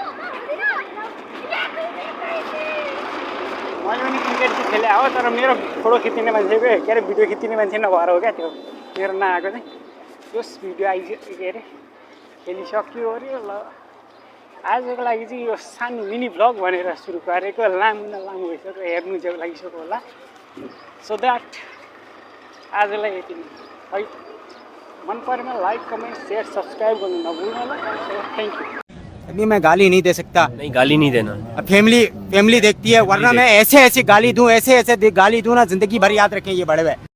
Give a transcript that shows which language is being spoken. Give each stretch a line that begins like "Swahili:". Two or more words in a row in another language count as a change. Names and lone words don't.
Nepali: मैले पनि क्रिकेट चाहिँ खेले हो तर मेरो फोटो खिच्ने मान्छेको के अरे भिडियो खिच्ने मान्छे नभएर हो क्या त्यो मेरो नआएको चाहिँ त्यस भिडियो के अरे खेलिसक्यो अरे ल आजको लागि चाहिँ यो सानो
English: mini vlog
Nepali: भनेर सुरु गरेको लामो भइसक्यो हेर्नु चाहिँ लागिसक्यो होला
English: so that
Nepali: आजलाई यति नै है मन परेमा
English: like comment share subscribe
Nepali: गर्नु नभुल्नु होला
English: thank you
Hindi: अभी मैं गाली नहीं दे सकता। नहीं गाली नहीं देना। फैमिली देखती है वरना मैं ऐसे गाली दूं ऐसे गाली दूं ना जिंदगी भर याद रखें ये बड़े हुए।